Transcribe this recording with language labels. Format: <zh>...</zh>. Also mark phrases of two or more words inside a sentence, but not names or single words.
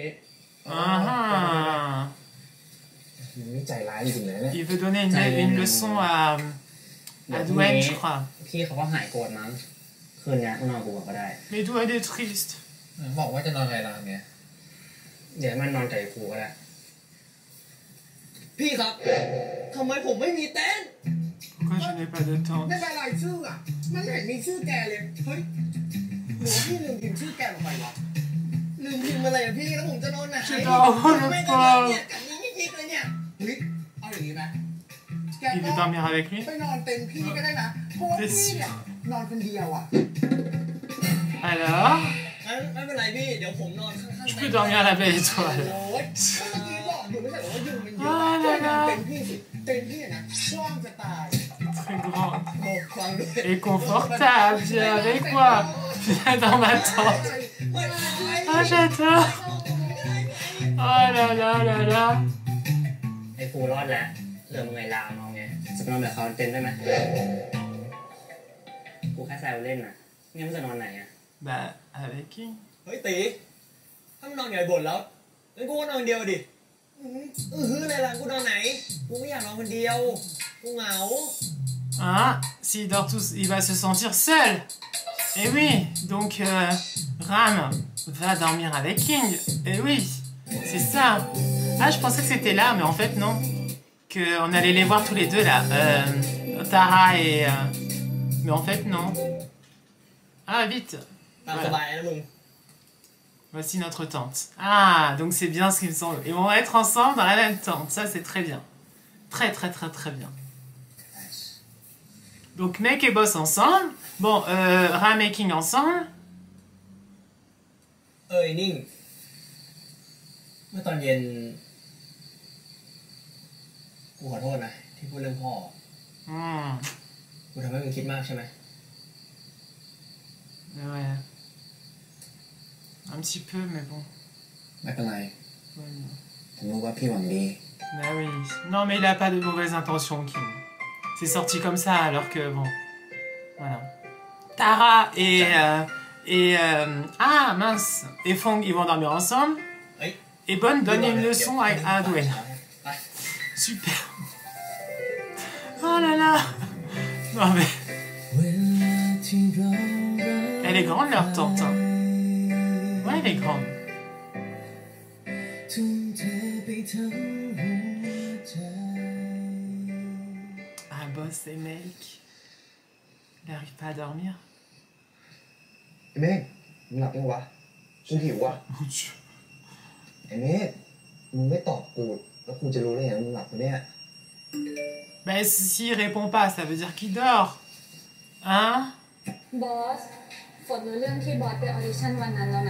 <th>Ah, มึงนี่ใจร้ายจริงๆเลยเนี่ย</th> <fr>il veut donner une leçon à Dwayne, je crois.</fr> <th>พี่เขาก็หายโกรธมั้งคืนนี้กูนอนกูก็ได้</th> <fr>Mais Dwayne est triste.</fr> <th>บอกว่าจะนอนไงล่ะไง เดี๋ยวมันนอนกับกูก็ได้ พี่ครับทำไมผมไม่มีเต็นท์</th> <fr>Pourquoi je n'ai pas de temps?</fr> <th>ในรายชื่ออ่ะมันไม่เห็นมีชื่อแกเลยเฮ้ยหรือว่าพี่ลืมพิมพ์ชื่อแกลงไปวะ ลืมพิมพ์อะไรอะพี่แล้วผมจะนอนไหน</th> <fr>Je dois avoir</fr> <th>ไม่</th> <fr>le</fr> <th>ก็นอนเนี่ย</th> <fr>pauvre.</fr> <th>กับนี้ยิกๆเลยเนี่ย เฮ้ยเอาอย่างนี้ไหมแก</th> <fr>Il</fr> <th>ก็</th> <fr>veut dormir avec lui?</fr> <th>ไปนอนเต็นท์พี่ก็ได้นะเพราะว่าพี่เนี่ยนอนคนเดียวอ่ะ</th> <fr>Alors,</fr> <th>งั้นไม่เป็นไรพี่เดี๋ยวผมนอนข้างๆ</th> <fr>je peux dormir à la belle</fr> <th>โอ้</th> <fr>étoile.</fr> <th>ยเมื่อกี้บอกอยู่ไม่ใช่เหรอว่ายุงมันเยอะ Ah ก็</th> <fr>là</fr> <th>นอน</th> <fr>là,</fr> <th>เต็นท์พี่สิเต็นท์พี่นะกว้างจะตาย</th> <fr>très grand</fr> <th>โอ้ฟังด้วย</th> <fr>et confortable. Viens avec moi. Viens dans ma tente.</fr> <th>ไม่เป็นไร</th> <fr>Ah, j'adore. Oh là là là là.</fr> <th>ไอ้กูรอดแล้วเหลือมึงไงลามเอาไงจะนอนแบบเขาเต็นได้ไหมกูแค่แซวเล่นน่ะงั้นมึงจะนอนไหนอ่ะ</th> <fr>Bah, avec qui?</fr> <th>เฮ้ยตีถ้ามันนอนใหญ่บ่นแล้วงั้นกูก็นอนคนเดียวดิอะไรล่ะกูนอนไหนกูไม่อยากนอนคนเดียวกูเหงา</th> <fr>Hein? S'il dort tous, il va se sentir seul. Et oui, donc Ram va dormir avec King. Et oui, c'est ça. Ah, je pensais que c'était là, mais en fait non. Qu'on allait les voir tous les deux là. Tara et... Mais en fait non. Ah, vite.</fr> <th>ตามสบายนะมึง</th> <fr>Voici notre tente. Ah, donc c'est bien ce qu'il me semble. Ils vont être ensemble dans la même tente. Ça, c'est très bien. Très, très, très, très bien. Donc, mec et boss ensemble. Bon, Ram et King ensemble.</fr> <th>ไอ้นิ่งเมื่อตอนเย็นกูขอโทษนะที่พูดเรื่องพ่อ Hmm. กูทำให้มึงคิดมากใช่ไหม</th> <fr>Ouais. Un petit peu, mais bon.</fr> <th>ไม่เป็นไร</th> <fr>Ouais, non.</fr> <th>ผมรู้ว่าพี่หวังดี</th> <fr>Bah oui. Non, mais il a pas de mauvaises intentions, King. C'est sorti comme ça, alors que bon. Voilà. Tara ah, mince. Et Fong, ils vont dormir ensemble. Oui. Et Bonne donne une leçon à Dwayne.</fr> <th>ไป</th> <fr>Super. Oh là là. Non, mais. Elle est grande, leur tante. Hein. Ouais, elle est grande. Ah, boss et mec. Il n'arrive pas à dormir.</fr> <th>ไอ้เมฆมึงหลับยังวะกูหิววะ</th> <fr>Mon Dieu.</fr> <th>ไอ้เมฆมึงไม่ตอบกูแล้วกูจะรู้ได้ไงว่ามึงหลับปะเนี่ย</th> <fr>Ben, s'il répond pas, ça veut dire qu'il dort. Hein?</fr> <th>บอส ฝนรู้เรื่องที่บอสไปออดิชั่นวันนั้นแล้วนะ</th>